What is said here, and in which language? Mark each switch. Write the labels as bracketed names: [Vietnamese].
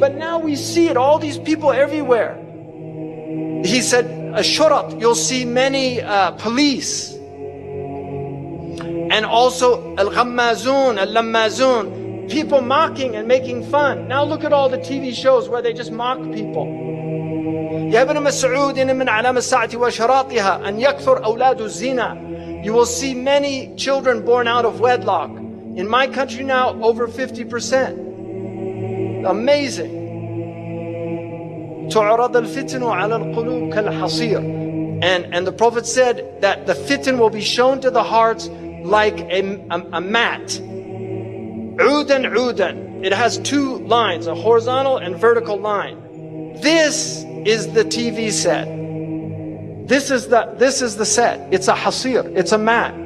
[English] But now we see it, all these people everywhere. He said, ashurat, you'll see many police. And also al-ghammazun, al-lammazun, people mocking and making fun. Now look at all the TV shows where they just mock people. [Arabic] يا ابن مسعود إن من علامة الساعة وأشراطها أن يكثر أولاد الزنا. [English] You will see many children born out of wedlock. In my country now, over 50%. Amazing. [Arabic] تعرض الفتن على القلوب كالحصير. [English] And the Prophet said that the fitan will be shown to the hearts like a mat. [Arabic] عودا عودا. [English] It has two lines, a horizontal and vertical line. This is the TV set. This is the set. It's a hasir. It's a mat.